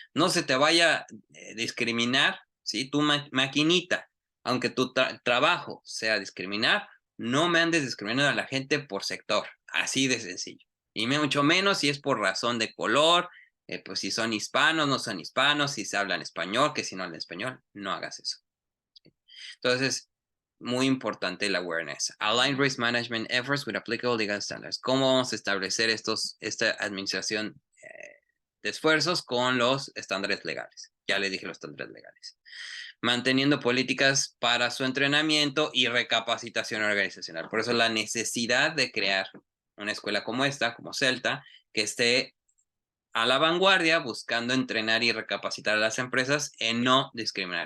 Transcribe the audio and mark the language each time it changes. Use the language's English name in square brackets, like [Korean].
[Spanish] No se te vaya a discriminar, ¿sí? Tu maquinita, aunque tu trabajo sea discriminar, no me andes discriminando a la gente por sector, así de sencillo. Y mucho menos si es por razón de color, pues si son hispanos, no son hispanos, si se hablan español, que si no hablan español, no hagas eso. Entonces, muy importante el awareness. [English] Align risk management efforts with applicable legal standards. [Spanish] ¿Cómo vamos a establecer esta administración de esfuerzos con los estándares legales? Ya les dije los estándares legales. Manteniendo políticas para su entrenamiento y recapacitación organizacional. Por eso la necesidad de crear una escuela como esta, como Celta, que esté a la vanguardia buscando entrenar y recapacitar a las empresas en no discriminar.